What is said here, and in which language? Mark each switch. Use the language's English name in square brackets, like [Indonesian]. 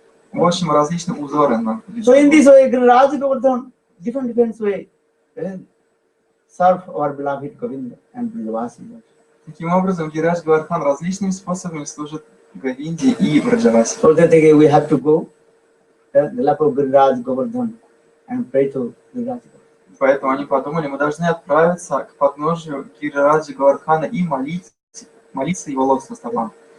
[Russian] В общем, различные узоры на [English] so in this way, Giriraj Govardhan, different way, serve our beloved Govinda and Brijavasi. [Russian] Таким образом, Гирадж Говардхан различными способами служит Говинде и Браджавасе. [English] So that we have to go the lap of Giriraj Govardhan and pray to Giriraj Govardhan. [Russian] Поэтому они подумали, мы должны отправиться к подножию Гираджи Говардхана и молиться его лотосным стопам.